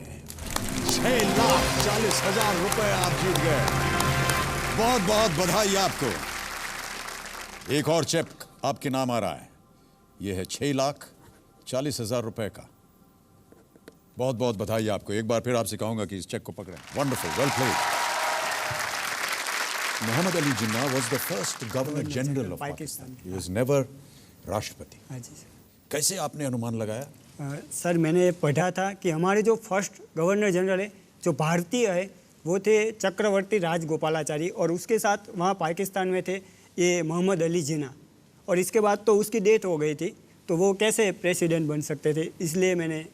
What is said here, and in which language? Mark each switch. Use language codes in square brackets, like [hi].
[hi] 6,40,000 रुपए आप जीत गए। बहुत बहुत बधाई आपको। एक और चेक आपके नाम आ रहा है, यह है 6,40,000 रुपए का। बहुत बहुत बधाई आपको। एक बार फिर आपसे कहूंगा कि इस चेक को पकड़ें। [en] Wonderful, well played. Mohammad Ali Jinnah was the first Governor General of Pakistan. He was never राष्ट्रपति। [hi] हाँ जी सर। कैसे आपने अनुमान लगाया? सर, मैंने पढ़ा था कि हमारे जो फर्स्ट गवर्नर जनरल है जो भारतीय है वो थे चक्रवर्ती राजगोपालाचारी, और उसके साथ वहाँ पाकिस्तान में थे ये मोहम्मद अली जिन्ना, और इसके बाद तो उसकी डेथ हो गई थी, तो वो कैसे प्रेसिडेंट बन सकते थे, इसलिए मैंने।